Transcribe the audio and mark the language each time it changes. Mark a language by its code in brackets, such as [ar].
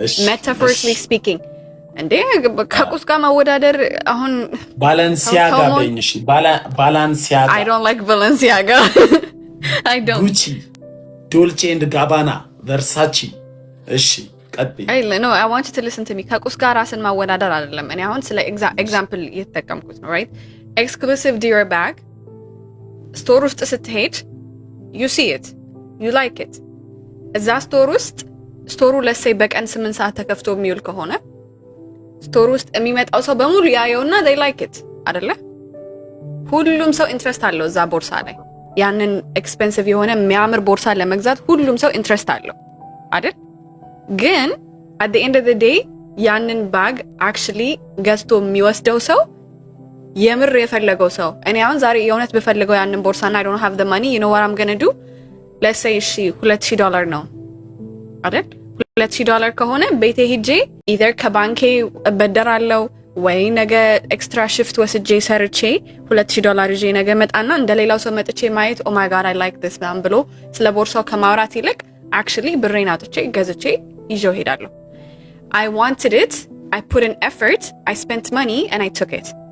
[en] Metaphorically speaking. [am] እንዴ ከቁስ ጋር ማወዳደር አሁን ባላንሲያጋ በእንሽ ባላንሲያጋ [en] I don't like Balenciaga. I don't. Gucci, Dolce and Gabbana, Versace. [am] እሺ ቀጥይ። [en] No, I want you to listen to me. [am] ከቁስ ጋር ራስን ማወዳደር አይደለም። እኔ አሁን ስለ ኤግዛምፕል እየተጠቀምኩት ነው, right? [en] Exclusive Dior bag. [am] ስቶር ውስጥ ስትሄድ [en] you see it, you like it. [am] እዛ ስቶር ውስጥ ስቶሩ ለሰይ በቀን 8 ሰዓት ተከፍቶ የሚውል ከሆነ ስቶር ውስጥ የሚመጣው ሰው በሙሉ ያየውና [en] they like it [am] አይደለ? ሁሉም ሰው ኢንትረስት አለው እዛ ቦርሳ ላይ። ያንን ኤክስፔንሲቭ የሆነ የሚያምር ቦርሳ ለመግዛት ሁሉም ሰው ኢንትረስት አለው አይደል? ግን [en] at the end of the day [am] ያንን [en] ባግ actually [am] ገዝቶ የሚወስደው ሰው የምር የፈለገው ሰው። እኔ አሁን ዛሬ የእውነት በፈልገው ያንን ቦርሳና [en] I don't have the money, you know what I'm going to do? Let's say [am] እሺ $2,000 ነው አይደል? $2,000 ከሆነ ቤቴ ሄጄ either ከባንኬ እበደራለሁ ወይ ነገ ኤክስትራ ሽፍት ወስጄ ሰርቼ $2000 ይዤ ነገ መጣና እንደሌላው ሰው መጥቼ ማየት [en] ኦ ማይ ጋድ አይ ላይክ ዲስ [am] ምናምን ብሎ ስለ ቦርሳው ከማውራት ይልቅ አክቹሊ ብሬን አውጥቼ ገዝቼ ይዤው ሄዳለሁ። [en] I wanted it, I put in effort, I spent money and I took it.